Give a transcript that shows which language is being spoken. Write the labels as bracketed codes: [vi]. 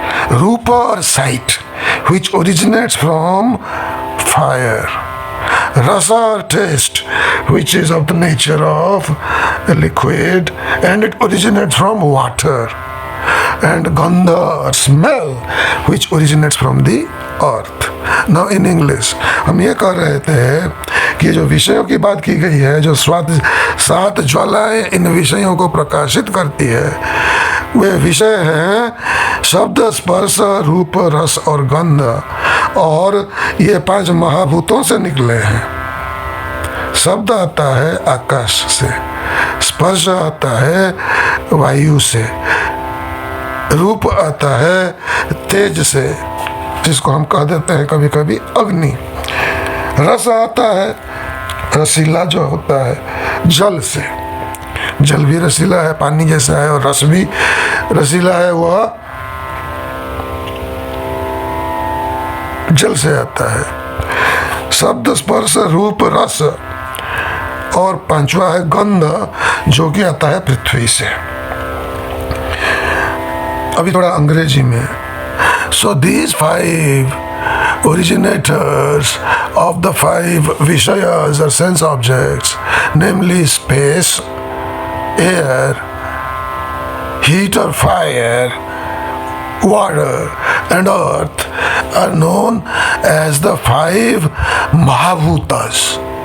[en] Rupa or sight, which originates from fire. Rasa or taste, which is of the nature of a liquid and it originates from water. And Gandha or smell, which originates from the earth. Now in English, [hi] हम ये कह रहे थे कि जो विषयों की बात की गई है, जो 7 ज्वालाएं इन विषयों को प्रकाशित करती है, वे विषय हैं शब्द, स्पर्श, रूप, रस और गंध, और ये 5 महाभूतों से निकले हैं। शब्द आता है आकाश से, स्पर्श आता है वायु से, रूप आता है तेज से, जिसको हम कह देते हैं कभी कभी अग्नि। रस आता है, रसीला जो होता है, जल से। जल भी रसीला है, पानी जैसा है, और रस भी रसीला है, वह जल से आता है। शब्द, स्पर्श, रूप, रस, और 5वां है गंध, जो कि आता है पृथ्वी से। अभी थोड़ा अंग्रेजी में। [en] So these 5 originators of the 5 Vishayas or sense objects, namely space, air, heat or fire, water and earth, are known as the 5 Mahabhutas.